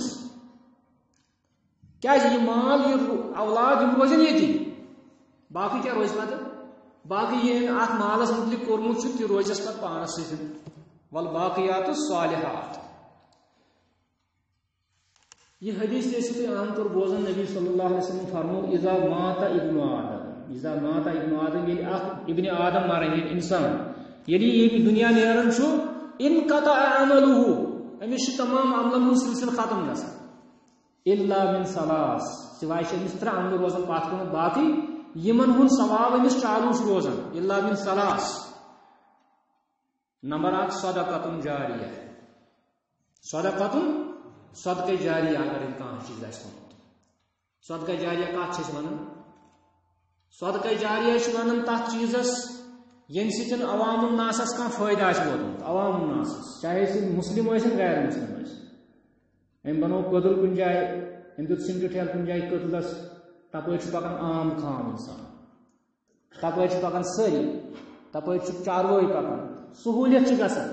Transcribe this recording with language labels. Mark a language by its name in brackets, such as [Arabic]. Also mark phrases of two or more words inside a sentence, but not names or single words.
[Kashmiri] کیٛازِ یہِ مال، یہِ اولاد یِم روزن ییٚتی، باقٕے کیٛاہ روزِ پتہٕ؟ باقٕے یہِ اتھ مالس متعلق کوٚرمُت چھُ تہِ روزٮ۪س پتہٕ پانس سۭتۍ. [Arabic] والباقیات الصالحات. [Kashmiri] یہ حدیث ٲسِو تُہۍ عام طور بوزان، نبی [Arabic] صلی اللہ علیہ وسلم [Kashmiri] فرمو [Arabic] اذا مات ابن آدم، اذا مات ابن آدم، [Kashmiri] ییٚلہِ اکھ [Arabic] ابن آدم [Kashmiri] مرن، ییٚلہِ انسان، ییٚلہِ یہِ دُنیا نیران چھُ، [Arabic] انقطع عملہ، [Kashmiri] أمِس چھُ تمام عملن ہُنٛد سلسلہٕ ختم گژھان. [Arabic] الا من ثلاث، [Kashmiri] سوائے چھِ أمِس 3 عملہٕ روزان پتھ کُنتھ، باقٕے یِمن ہُنٛد ثواب أمِس چالوٗ چھُ روزان. [Arabic] الا من ثلاث. [Kashmiri] نمبر 1 [Arabic] صدقۃ جاریہ، [Kashmiri] صدقۃ، [Arabic] صدقہ جاریہ. [Kashmiri] اگر کانٛہہ چیٖز آسہِ کوٚرمُت، [Arabic] صدقہ جاریہ [Kashmiri] کتھ چھِ أسۍ ونان؟ [Arabic] صدقہ جاریہ [Kashmiri] چھِ ونان تتھ چیٖزس ییٚمہِ سۭتۍ عوام الناسس کانٛہہ فٲیدٕ آسہِ ووتمُت، عوام الناسس، چاہے سُہ مسلم ٲسِن غیر مسلم ٲسِن. أمۍ بنوو کٔدٕل کُنہِ جایہِ، أمۍ دیُت سِمٹہٕ ٹھیلہٕ کُنہِ جایہِ کٔدلس، تپٲرۍ چھُ پکان عام خام انسان، تپٲرۍ چھِ پکان سٲری، تپٲرۍ چھُ چاروٲے پکان، سہوٗلیت چھِ گژھان.